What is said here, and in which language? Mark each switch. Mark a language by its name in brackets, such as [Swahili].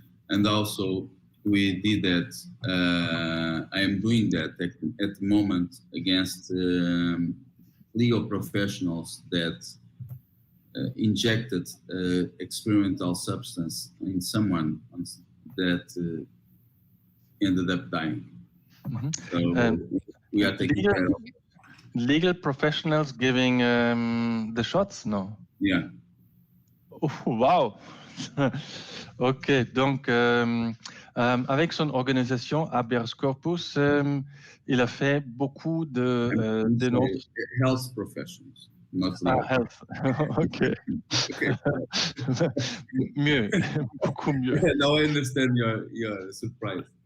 [English] And also we did that, I am doing that at the moment against legal professionals that injected experimental substance in someone that ended up dying. Mhm. So we are taking care of. Legal professionals giving the shots, no? Yeah. Oh, wow. [French] Ok, donc avec son organisation Habeas Corpus, il a fait beaucoup de dénonces. [English] Health professionals, not Ah, legal. health. Ok. Okay. [French] Mieux, beaucoup mieux. [English] Now I understand your surprise.